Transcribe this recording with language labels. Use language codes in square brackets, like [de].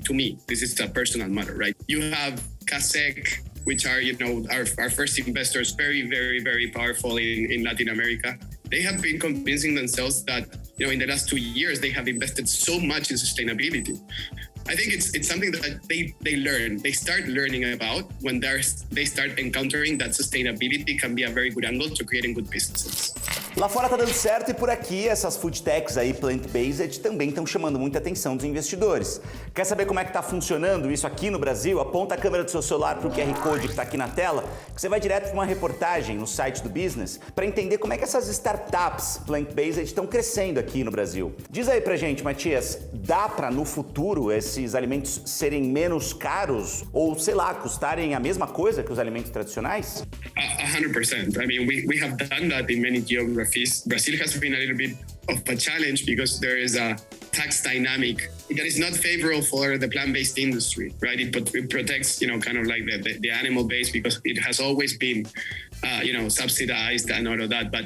[en] To me, this is a personal matter, right? You have CASEC, which are, our first investors, very, very, very powerful in Latin America. They have been convincing themselves that, in the last 2 years, they have invested so much in sustainability. I think it's something that they start learning about when they start encountering that sustainability can be a very good angle to creating good businesses. [pt] Lá fora tá dando certo e por aqui essas food techs aí plant-based também estão chamando muita atenção dos investidores. Quer saber como é que tá funcionando isso aqui no Brasil? Aponta a câmera do seu celular pro QR Code que tá aqui na tela, que você vai direto para uma reportagem no site do Business para entender como é que essas startups plant-based estão crescendo aqui no Brasil. Diz aí pra gente, Matias, dá para no futuro esses alimentos serem menos caros ou, sei lá, custarem a mesma coisa que os alimentos tradicionais? [en] 100%. I mean, we have done that in many geographies. Brazil has been a little bit of a challenge because there is a tax dynamic that is not favorable for the plant-based industry, right? It protects, kind of like the animal-based, because it has always been, subsidized and all of that.